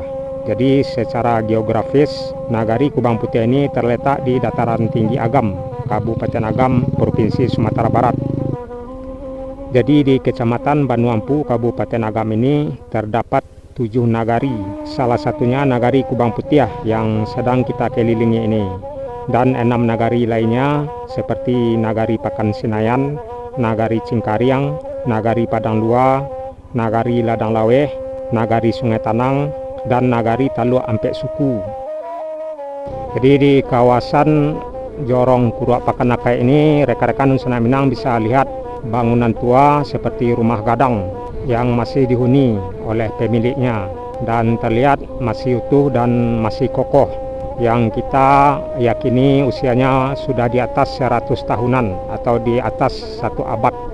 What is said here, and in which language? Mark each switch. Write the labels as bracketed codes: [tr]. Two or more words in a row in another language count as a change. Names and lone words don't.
[id] Jadi secara geografis, Nagari Kubang Putih ini terletak di dataran tinggi Agam, Kabupaten Agam, Provinsi Sumatera Barat. Jadi di Kecamatan Banuampu, Kabupaten Agam ini terdapat 7 nagari. Salah satunya Nagari Kubang Putih yang sedang kita kelilingi ini. Dan 6 nagari lainnya seperti Nagari Pakan Senayan, Nagari Cingkariang, Nagari Padang Lua, Nagari Ladang Laweh, Nagari Sungai Tanang, dan Nagari Taluk Ampek Suku. Jadi di kawasan jorong Kurua Pakan Nakai ini, rekan-rekan Nusa Minang bisa lihat bangunan tua seperti rumah gadang yang masih dihuni oleh pemiliknya dan terlihat masih utuh dan masih kokoh, yang kita yakini usianya sudah di atas 100 tahunan atau di atas 1 abad.